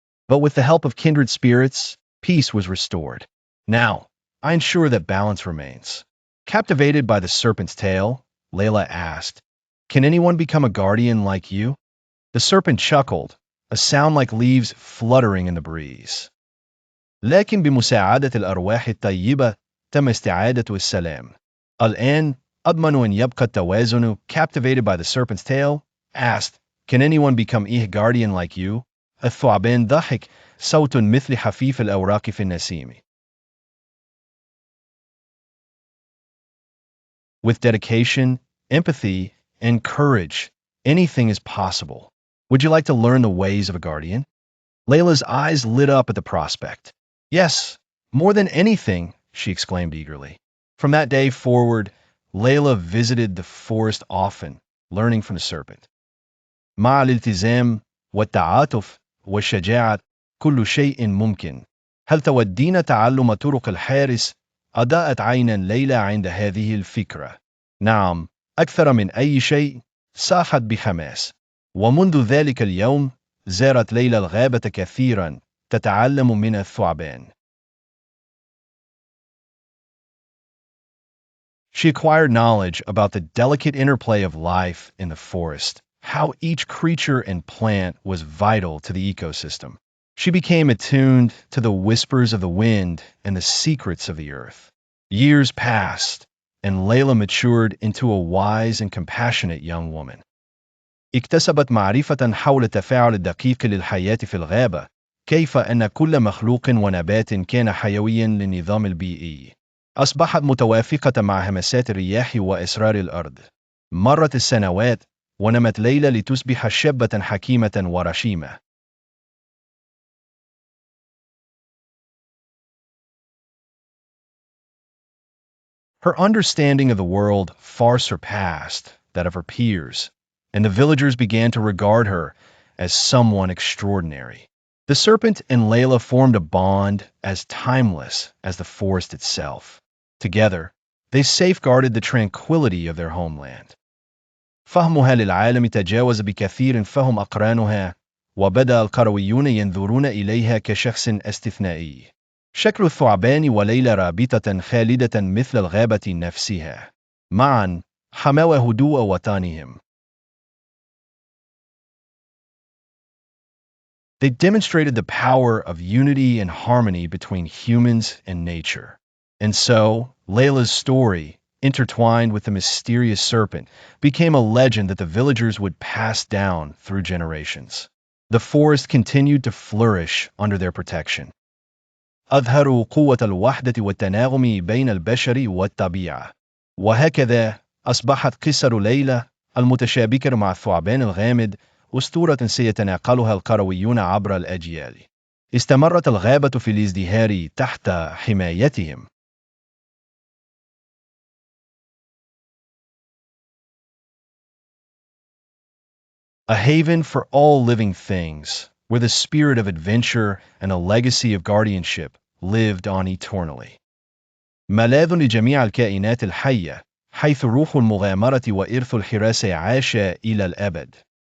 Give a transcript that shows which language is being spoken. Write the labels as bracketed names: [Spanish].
[English] But with the help of kindred spirits, peace was restored. Now, I ensure that balance remains. Captivated by the serpent's tail, Layla asked, Can anyone become a guardian like you? The serpent chuckled, a sound like leaves fluttering in the breeze. [Arabic] لكن بمساعدة الأرواح الطيبة تم استعادة السلام. الآن أضمن أن يبقى التوازن. [English] Captivated by the serpent's tail, asked, Can anyone become a guardian like you? [Arabic] الثعبان ضحك، صوت مثل حفيف الأوراق في النسيم. [English] With dedication, empathy, and courage, anything is possible. Would you like to learn the ways of a guardian? Layla's eyes lit up at the prospect. Yes, more than anything, she exclaimed eagerly. From that day forward, Layla visited the forest often, learning from the serpent. [Arabic] مع الالتزام والتعاطف والشجاعة كل شيء ممكن. هل تودين تعلم طرق الحارس؟ أضاءت عينا ليلى عند هذه الفكرة. نعم، أكثر من أي شيء، صاحت بحماس. ومنذ ذلك اليوم، زارت ليلى الغابة كثيرا، تتعلم من الثعبان. [English] She acquired knowledge about the delicate interplay of life in the forest, how each creature and plant was vital to the ecosystem. She became attuned to the whispers of the wind and the secrets of the earth. Years passed, and Layla matured into a wise and compassionate young woman. [Arabic] اكتسبت معرفة حول التفاعل الدقيق للحياة في الغابة، كيف أن كل مخلوق ونبات كان حيويا للنظام البيئي. أصبحت متوافقة مع همسات الرياح وإسرار الأرض. مرت السنوات، ونمت ليلى لتصبح شابة حكيمة ورشيمة. [English] Her understanding of the world far surpassed that of her peers, and the villagers began to regard her as someone extraordinary. The serpent and Layla formed a bond as timeless as the forest itself. Together, they safeguarded the tranquility of their homeland. [Arabic] فهمها للعالم تجاوز بكثير فهم أقرانها، وبدأ القرويون ينظرون إليها كشخص استثنائي. شكل الثعبان وليلى رابطة خالدة مثل الغابة نفسها. معا حماوا هدوء وطنهم. [English] They demonstrated the power of unity and harmony between humans and nature. And so, Layla's story, intertwined with the mysterious serpent, became a legend that the villagers would pass down through generations. The forest continued to flourish under their protection. [Arabic] أظهروا قوة الوحدة والتناغم بين البشر والطبيعة. وهكذا أصبحت قصر ليلى المتشابكة مع الثعبان الغامض أسطورة سيتناقلها القرويون عبر الأجيال. استمرت الغابة في الازدهار تحت حمايتهم. [English] A haven for all living things, where the spirit of adventure and a legacy of guardianship lived on eternally. [Arabic] ملاذ لجميع الكائنات الحية، حيث روح المغامرة وإرث الحراسة عاش إلى الأبد.